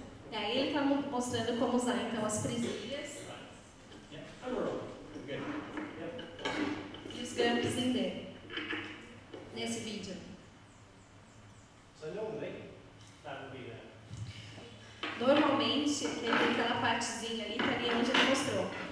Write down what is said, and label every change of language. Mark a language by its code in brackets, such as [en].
[pt] E aí ele está mostrando como usar então as presilhas [en] Good. [pt] e os gramps em D nesse vídeo. [en] So normally, that would be there. [pt] Normalmente, aquela partezinha ali estaria onde ele mostrou.